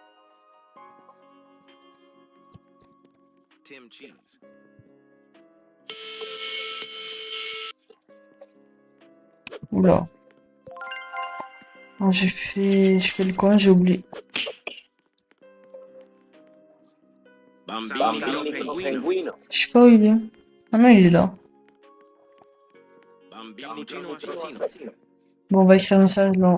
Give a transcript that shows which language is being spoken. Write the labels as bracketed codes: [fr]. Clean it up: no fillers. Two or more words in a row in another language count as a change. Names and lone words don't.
[fr] Tim Cheese. Oula. Oh, je fais le con, j'ai oublié. [it] Bambini pinguino. [fr] Je sais pas où il est. Ah non, il est là. [it] Bambino assassino. [fr] Bon, on va écrire un message là.